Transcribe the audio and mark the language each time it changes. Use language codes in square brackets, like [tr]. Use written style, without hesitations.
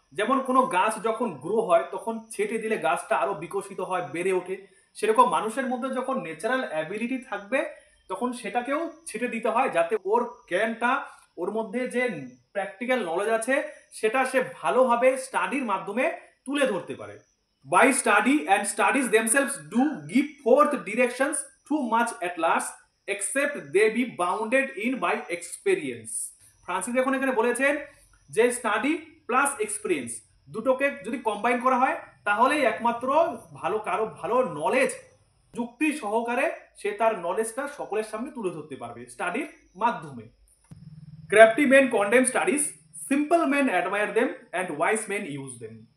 [bn] যেমন কোনো গাছ যখন গ্রো হয় তখন ছেটে দিলে গাছটা আরো বিকশিত হয়, বেড়ে ওঠে। সেরকম মানুষের মধ্যে যখন ন্যাচারাল অ্যাবিলিটি থাকবে তখন সেটাকেও ছেটে দিতে হয়, যাতে ওর জ্ঞানটা, ওর মধ্যে যে প্র্যাকটিক্যাল নলেজ আছে সেটা সে ভালোভাবে স্টাডির মাধ্যমে তুলে ধরতে পারে। [en] By study and studies themselves do give forth directions too much at last, except they be bounded in by experience. [bn] Francis এখন এখানে বলেছেন যে স্টাডি প্লাস এক্সপিরিয়েন্স দুটোকে যদি কম্বাইন করা হয় তাহলেই একমাত্র কারো ভালো নলেজ যুক্তি সহকারে সে তার নলেজটা সকলের সামনে তুলে ধরতে পারবে স্টাডির মাধ্যমে। [en] Crafty men condemn studies, simple men admire them and wise men use them.